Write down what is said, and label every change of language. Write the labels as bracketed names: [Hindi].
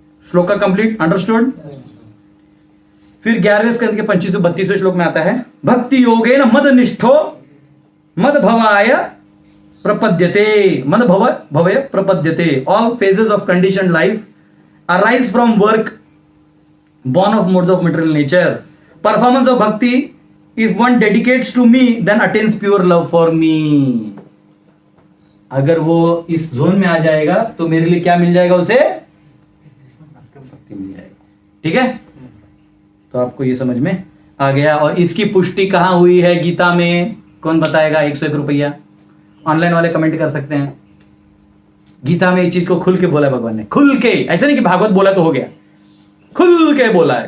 [Hindi] श्लोक का complete understood. फिर 11वें स्कंद के 25-32वें श्लोक में आता है [Sanskrit] भक्ति योगेन मद निष्ठो मद भवाय प्रपद्यते, मद भवय प्रपद्यते। [English] All phases of conditioned life arise from work born of modes of material nature. Performance of bhakti, if one dedicates to me, then attains pure love for me. [Hindi] अगर वो इस जोन में आ जाएगा तो मेरे लिए क्या मिल जाएगा? उसे भक्ति मिल जाएगा, ठीक है? तो आपको ये समझ में आ गया। और इसकी पुष्टि कहां हुई है गीता में? कौन बताएगा? 101 रुपया। ऑनलाइन वाले कमेंट कर सकते हैं। गीता में इस चीज को खुल के बोला है भगवान ने, खुल के, ऐसा नहीं कि भागवत बोला तो हो गया, खुल के बोला है।